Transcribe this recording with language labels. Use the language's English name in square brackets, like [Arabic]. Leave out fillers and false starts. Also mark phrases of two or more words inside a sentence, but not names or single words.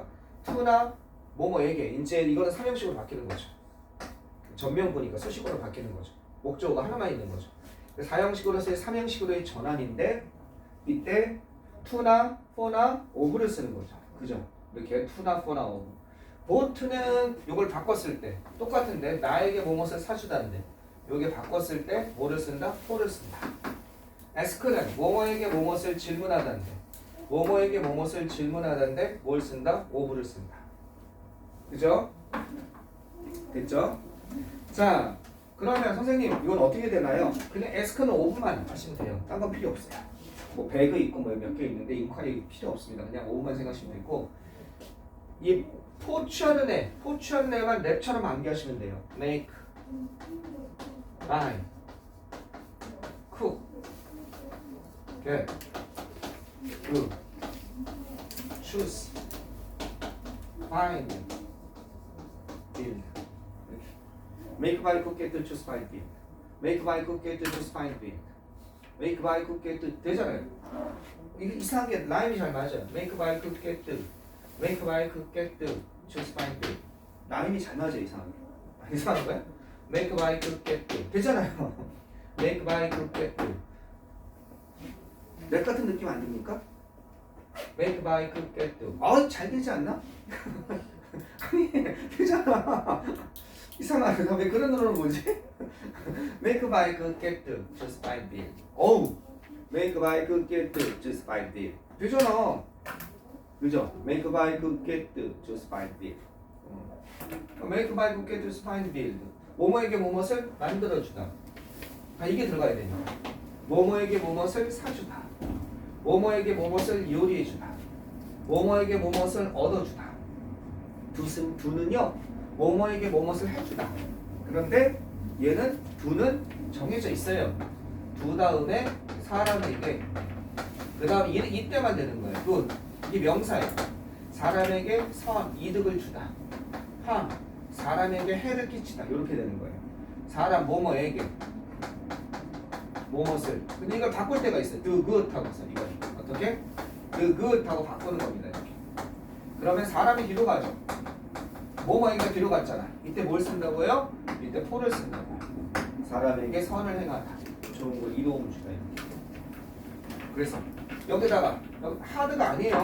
[Korean] to나 뭐뭐에게 이제 이거는 3형식으로 바뀌는 거죠. 전명보니까 수식어로 바뀌는 거죠. 목적어가 하나만 있는 거죠. 4형식으로서의 3형식으로의 전환인데 이때 to나 for나 of를 쓰는 거죠. 그죠? 이렇게 to나 for나 of. boat는 이걸 바꿨을 때 똑같은데 나에게 뭐뭇을 사주다는데 여기 바꿨을 때 뭐를 쓴다? for를 쓴다. ask는 뭐뭐에게 뭐뭇을 질문하다인데 뭐뭐에게 뭐뭇을 질문하다인데 뭘 쓴다? of를 쓴다. 그죠? 됐죠? 자, 그러면 선생님 이건 어떻게 되나요? 그냥 ask는 of만 하시면 돼요. 딴 건 필요 없어요. 뭐 배그 있고 뭐 몇 개 있는데 인콰리 필요 없습니다. 그냥 of만 생각하시면 되고 이 포취하는 애만 랩처럼 암기하시면 돼요. [English] make, buy, cook, get, do, choose, find, build. make, buy, cook, get, do, choose, find, build. make, buy, cook, get, do, choose, find, build. make, buy, cook, get, do 되잖아요. [Korean] 이게 이상하게 라임이 잘 맞아요. [English] make, buy, cook, get, do. make, buy, cook, get, do, choose, find, build. [Korean] 라임이 잘 맞아요. 이상하게. 이상한 거야? [English] make, buy, cook, get, do. 되잖아요. make, buy, cook, get, do. [Korean] 랩 같은 느낌 안 듭니까? [English] make, buy, cook, get, do. [Korean] 잘 되지 않나? 아니, 되잖아. 이상하게. 왜 그런 노래를 뭐지? [English] make, buy, cook, get, do, choose, find, build. [Korean] 어우! [English] make, buy, cook, get, do, choose, find, build. [Korean] 되잖아. 그죠? [English] make, buy, cook, get, do, choose, find, build. make, buy, cook, get, choose, find, build. [Korean] 뭐뭐에게 뭐뭇을 만들어주다. 이게 들어가야 됩니다. 뭐뭐에게 뭐뭇을 사주다. 뭐뭐에게 뭐뭇을 요리해주다. 뭐뭐에게 뭐뭇을 얻어주다. 두는요 뭐뭐에게 뭐뭇을 해주다. 그런데 얘는 두는 정해져 있어요. 두 다음에 사람에게 그 다음 이때만 되는 거예요. 굿 이게 명사예요. 사람에게 선 이득을 주다. 함 사람에게 해를 끼치다. 이렇게 되는 거예요. 사람 뭐뭐에게 뭐뭇을 근데 이걸 바꿀 때가 있어요. [English] do good [Korean] 하고서 이걸 어떻게? [English] do good [Korean] 하고 바꾸는 겁니다. 이렇게. 그러면 사람이 뒤로 가죠. 뭐뭐에게 뒤로 갔잖아. 이때 뭘 쓴다고요? 이때 for를 쓴다고요. 사람에게 선을 행하다. 좋은 걸 이로움을 주다. 이렇게. 그래서 여기다가 여기 하드가 아니에요.